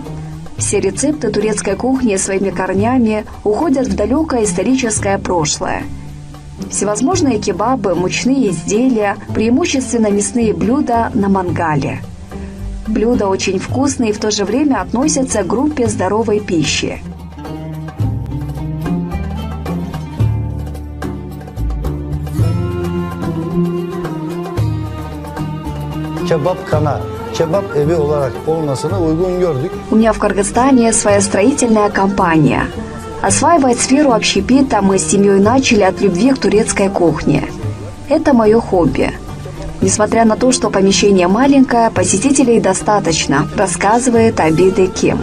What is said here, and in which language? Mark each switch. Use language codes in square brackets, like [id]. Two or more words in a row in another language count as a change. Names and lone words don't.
[ru] Все рецепты турецкой кухни своими корнями уходят в далекое историческое прошлое. Всевозможные кебабы, мучные изделия, преимущественно мясные блюда на мангале. Блюда очень вкусные и в то же время относятся к группе здоровой пищи. [tr] Kebapkhana, kebap evi olarak olmasını uygun gördük. [ru] У меня в Кыргызстане своя строительная компания. Осваивать сферу общепита мы с семьей начали от любви к турецкой кухне. Это мое хобби. Несмотря на то, что помещение маленькое, посетителей достаточно, рассказывает Абиде Ким.